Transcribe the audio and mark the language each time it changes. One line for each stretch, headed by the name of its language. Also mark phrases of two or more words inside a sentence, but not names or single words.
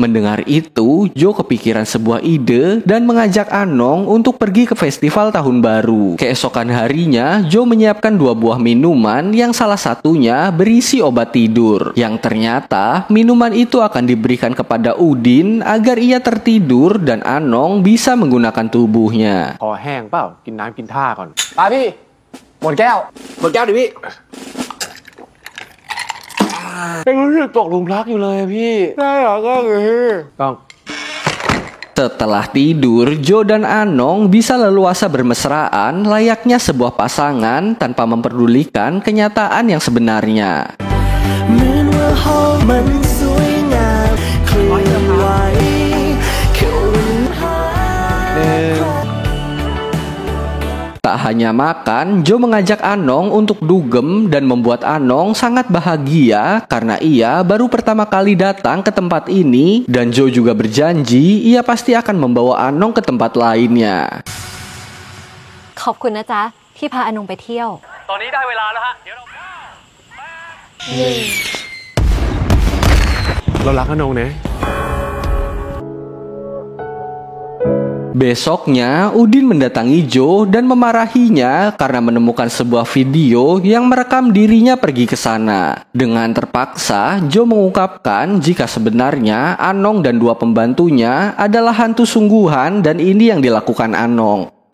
Indonesian: Mendengar itu, Joe kepikiran sebuah ide dan mengajak Anong untuk pergi ke festival tahun baru. Keesokan harinya, Joe menyiapkan 2 buah minuman yang salah satunya berisi obat tidur. Yang ternyata, minuman itu akan diberikan kepada Udin agar ia tertidur dan Anong bisa menggunakan tubuhnya.
Thai: คอแห้งเปล่ากินน้ำกินท่าก่อนไปพี่หมดแก้วดิพี่ยังรู้สึกตกหลุมรักอยู่เลยอะพี่ได้เหรอก็คือต้อง
Indonesian: Setelah tidur, Joe dan Anong bisa leluasa bermesraan layaknya sebuah pasangan tanpa memperdulikan kenyataan yang sebenarnya. Tak hanya makan, Joe mengajak Anong untuk dugem dan membuat Anong sangat bahagia karena ia baru pertama kali datang ke tempat ini, dan Joe juga berjanji ia pasti akan membawa Anong ke tempat lainnya.
Thai: ขอบคุณนะจ๊ะที่พาอนงไปเที่ยว ตอนนี้ได้เวลาแล้วฮะเดี๋ยวเรา เรารักอนงนะ
Indonesian: Besoknya, Udin mendatangi Joe dan memarahinya karena menemukan sebuah video yang merekam dirinya pergi ke sana. Dengan terpaksa, Joe mengungkapkan jika sebenarnya Anong dan 2 pembantunya adalah hantu sungguhan dan ini yang dilakukan Anong.